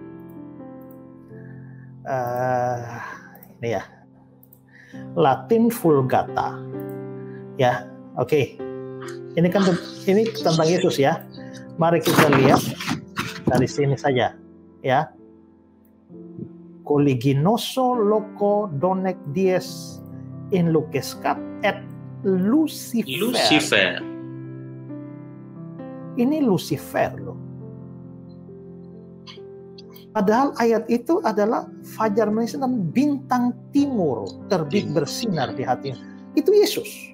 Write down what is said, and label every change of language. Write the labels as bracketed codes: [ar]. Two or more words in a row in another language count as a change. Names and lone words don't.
[id] Ini ya. Latin Vulgata. Ya, oke. Ini tentang Yesus ya. Mari kita lihat dari sini saja, ya. [la] Coliginoso loco donec dies inlucescat et Lucifer. [id] Ini Lucifer loh. Padahal ayat itu adalah fajar menyingsing dan bintang timur terbit bersinar di hatinya. Itu Yesus.